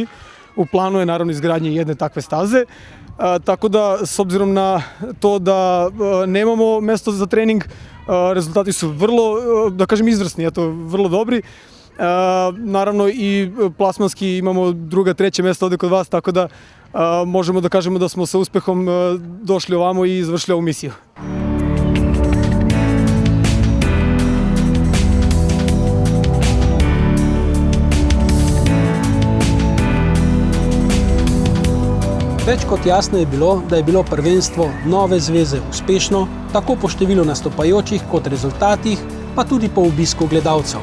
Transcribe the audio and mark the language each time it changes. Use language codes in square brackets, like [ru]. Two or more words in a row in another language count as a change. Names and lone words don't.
[sr] U planu je naravno izgradnje jedne takve staze. Tako da, s obzirom na to da nemamo mesto za trening, rezultati su vrlo, da kažem, izvrsni, vrlo dobri. Naravno i plasmanski imamo druga, treće mjesto ovdje kod vas, tako da možemo da kažemo da smo sa uspehom došli ovamo i izvršili ovu misiju. [sl] Več kot jasno je bilo, da je bilo prvenstvo Nove zveze uspešno, tako po številu nastopajočih kot rezultatih, pa tudi po obisku gledalcev.